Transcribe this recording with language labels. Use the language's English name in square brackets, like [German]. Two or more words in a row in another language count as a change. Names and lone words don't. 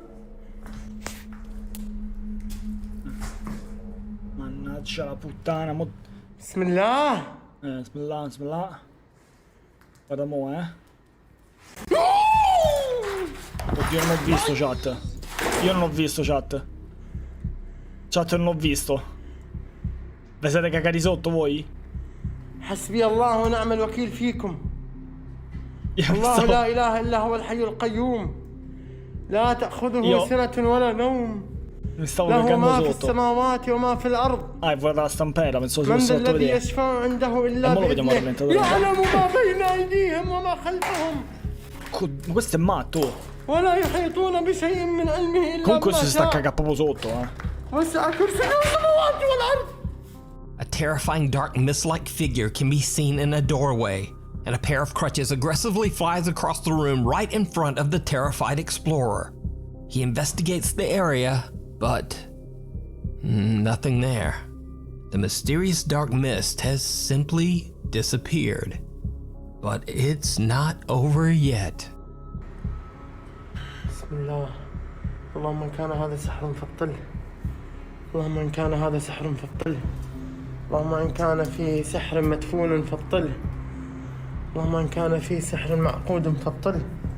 [Italian] Mannaggia la puttana, mo... [Arabic] بسم الله. بسم الله بسم الله. [Italian] Guarda mo, Oddio, non ho visto chat. Io non ho visto chat. Chat non ho visto. Vi siete cagati sotto voi? [Arabic] حسبي الله ونعم الوكيل فيكم. الله لا إله إلا هو الحي القيوم لا تأخذه سنة ولا نوم له ما في السماوات وما في الأرض [Italian] la stampella, penso [Arabic] من ذا الذي يشفع عنده إلا بإذنه يعلم ما بين أيديهم وما خلفهم [Italian] questo è matto [Arabic] ولا يحيطون بشيء من علمه إلا comunque بما [Italian] si sta [Arabic] شاء [Italian] proprio sotto [Arabic] وسع كرسيه السماوات والأرض. [English] A terrifying dark mist-like figure can be seen in a doorway, and a pair of crutches aggressively flies across the room right in front of the terrified explorer. He investigates the area, but nothing there. The mysterious dark mist has simply disappeared. But it's not over yet. [Arabic] بسم الله. اللهم إن كان هذا سحر فابطله. اللهم إن كان هذا سحر فابطله. اللهم إن كان في سحر مدفون فابطله. اللهم إن كان في سحر معقود فابطله.